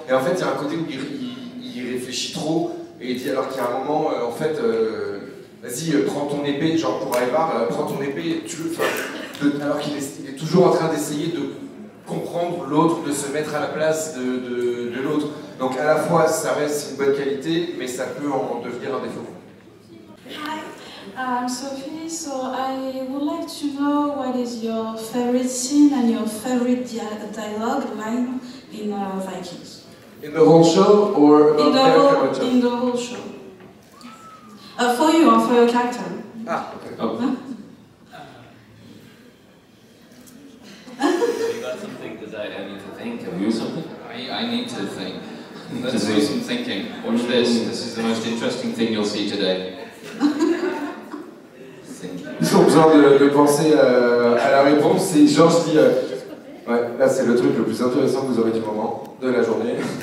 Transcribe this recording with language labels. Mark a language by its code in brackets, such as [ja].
[fr] Et en fait, il y a un côté où il réfléchit trop, et il dit alors qu'il y a un moment, en fait, vas-y, prends ton épée, genre pour Ivar, prends ton épée, alors qu'il est toujours en train d'essayer de comprendre l'autre, de se mettre à la place de l'autre. Donc à la fois, ça reste une bonne qualité, mais ça peut en devenir un défaut. [en] Hi, I'm Sophie. So I would like to know what is your favorite scene and your favorite dialogue line in Vikings. In the whole show or about their character? In the whole show. For you or for your character. Ah, okay. Oh. You got something? Because I need to think. Have you something? I need to think. Let's do some thinking. Watch this. This is the most interesting thing you'll see today. [fr] Ils ont besoin de penser à la réponse. Et Georges dit ouais, là c'est le truc le plus intéressant que vous aurez du moment de la journée.